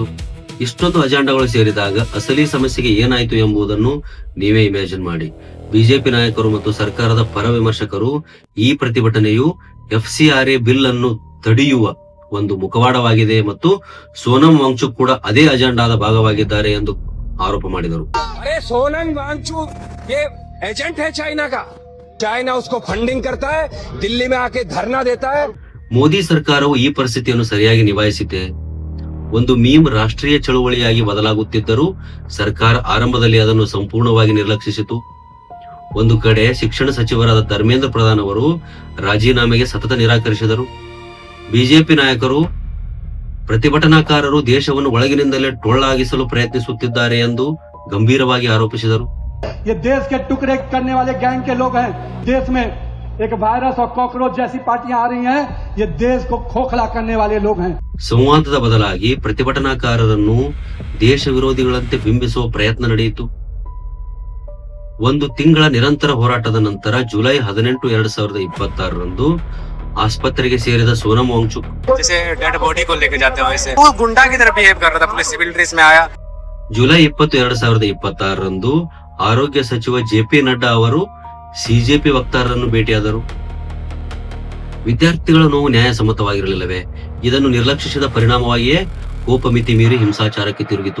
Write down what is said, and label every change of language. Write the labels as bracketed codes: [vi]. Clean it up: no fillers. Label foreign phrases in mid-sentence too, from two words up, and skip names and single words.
[kn] ಇಷ್ಟೊಂದು ಅಜೆಂಡಾಗಳು ಸೇರಿದಾಗ ಅಸಲಿ ಸಮಸ್ಯೆಗೆ ಏನಾಯಿತು ಎಂಬುದನ್ನು ನೀವೇ ಇಮ್ಯಾಜಿನ್ ಮಾಡಿ. ಬಿಜೆಪಿ ನಾಯಕರು ಮತ್ತು ಸರ್ಕಾರದ ಪರ ವಿಮರ್ಶಕರು ಈ ಪ್ರತಿಭಟನೆಯು FCRA ಬಿಲ್ ಅನ್ನು ತಡೆಯುವ ಒಂದು ಮುಖವಾಡವಾಗಿದೆ ಮತ್ತು ಸೋನಂ ವಾಂಗ್ಚುಕ್ ಕೂಡ ಅದೇ ಅಜೆಂಡಾದ ಭಾಗವಾಗಿದ್ದಾರೆ ಎಂದು ಆರೋಪ ಮಾಡಿದರು. [hi] अरे सोनम वांगचुक ये एजेंट है चाइना का. चाइना उसको फंडिंग करता है, दिल्ली में आके धरना देता है. [kn] ಮೋದಿ ಸರ್ಕಾರವು ಈ ಪರಿಸ್ಥಿತಿಯನ್ನು ಸರಿಯಾಗಿ ನಿಭಾಯಿಸಿದೆ. ಒಂದು ಮೀಮ್ ರಾಷ್ಟ್ರೀಯ ಚಳುವಳಿಯಾಗಿ ಬದಲಾಗುತ್ತಿದ್ದರೂ ಸರ್ಕಾರ ಆರಂಭದಲ್ಲಿ ಅದನ್ನು ಸಂಪೂರ್ಣವಾಗಿ ನಿರ್ಲಕ್ಷಿಸಿತು. ಒಂದು ಕಡೆ ಶಿಕ್ಷಣ ಸಚಿವರಾದ ಧರ್ಮೇಂದ್ರ ಪ್ರಧಾನ್ ಅವರು ರಾಜೀನಾಮೆಗೆ ಸತತ ನಿರಾಕರಿಸಿದರು. ಬಿಜೆಪಿ ನಾಯಕರು ಪ್ರತಿಭಟನಾಕಾರರು ದೇಶವನ್ನು ಒಳಗಿನಿಂದಲೇ ಟೊಳ್ಳಾಗಿಸಲು ಪ್ರಯತ್ನಿಸುತ್ತಿದ್ದಾರೆ ಎಂದು ಗಂಭೀರವಾಗಿ ಆರೋಪಿಸಿದರು. [hi] ये देश के टुकड़े करने वाले गैंग के लोग हैं. देश में एक वायरस और कॉकरोच जैसी पार्टियां आ रही हैं. ये देश को खोखला करने वाले लोग हैं. [kn] ಸಂವಾದದ ಬದಲಾಗಿ ಪ್ರತಿಭಟನಾಕಾರರನ್ನು ದೇಶ ವಿರೋಧಿಗಳಂತೆ ಬಿಂಬಿಸುವ ಪ್ರಯತ್ನ ನಡೆಯಿತು. ಒಂದು ತಿಂಗಳ ನಿರಂತರ ಹೋರಾಟದ ನಂತರ ಜುಲೈ 18, 2026 ಆಸ್ಪತ್ರೆಗೆ ಸೇರಿದ ಸೋನಂ ವಾಂಗ್ಚುಕ್ [hi] जैसे [en] dead body [hi] को लेके जाते हैं वैसे वो गुंडा की तरह बिहेव कर रहा था. पुलिस [en] civil dress [hi] में आया. [kn] ಜುಲೈ 20, 2026 ಆರೋಗ್ಯ ಸಚಿವ JP ನಡ್ಡಾ ಅವರು ಸಿಜೆಪಿ ವಕ್ತಾರರನ್ನು ಭೇಟಿಯಾದರು. ವಿದ್ಯಾರ್ಥಿಗಳ ನೋವು ನ್ಯಾಯಸಮ್ಮತವಾಗಿರಲಿಲ್ಲವೇ? ಇದನ್ನು ನಿರ್ಲಕ್ಷಿಸಿದ ಪರಿಣಾಮವಾಗಿಯೇ ಕೋಪ ಮಿತಿ ಮೀರಿ ಹಿಂಸಾಚಾರಕ್ಕೆ ತಿರುಗಿತು.